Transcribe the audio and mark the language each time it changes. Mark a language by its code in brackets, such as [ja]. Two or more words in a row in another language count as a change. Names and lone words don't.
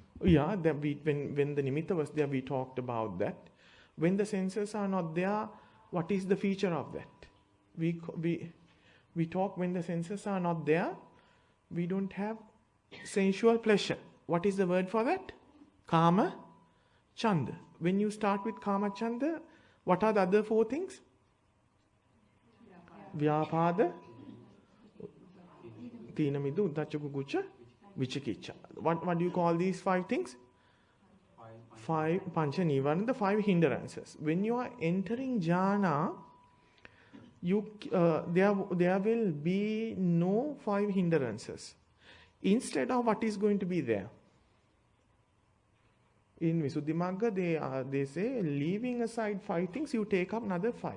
[en] Yeah, that when the nimitta was there, we talked about that. When the senses are not there, what is the feature of that? We talk when the senses are not there, we don't have sensual pleasure. What is the word for that? [pi] Kama chanda. [en] When you start with [pi] kama chanda, [en] what are the other four things? [pi] Vyapada, tīna midu, uddhacca kukucca, vicikicca. [en] What do you call these five things? Five [pi] pancha nivana, [en] the five hindrances. When you are entering jhana, there will be no five hindrances. Instead of what is going to be there? In Visuddhimagga, they say, leaving aside five things, you take up another five.